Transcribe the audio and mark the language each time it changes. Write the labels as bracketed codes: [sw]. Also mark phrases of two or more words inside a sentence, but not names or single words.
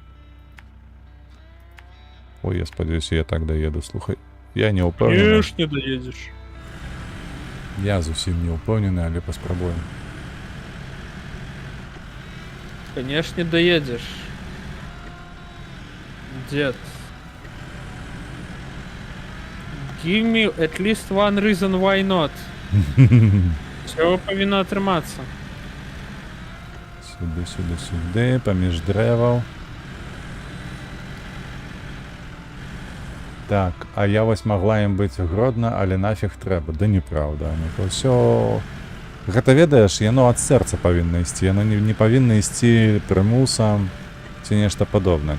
[be] Ой, я спадзяюся, я так даеду, слухай. Я не ўпэўнены. Не доедзеш. Я зусім не ўпэўнены, але паспрабуем. [ru] Конечно, доедешь. Дед. [en] Give me at least one reason why not. [uk] Всього повинно атрымацца. [be] Сюды, паміж дрэваў. Так, а я вось магла ім быць гродна, але нафіг трэба. Да неправда. Ну, ўсё... Гэта, ведаеш, яно ад сэрца павінна ісці. Яно не павінна ісці прымусам ці нешта падобнае.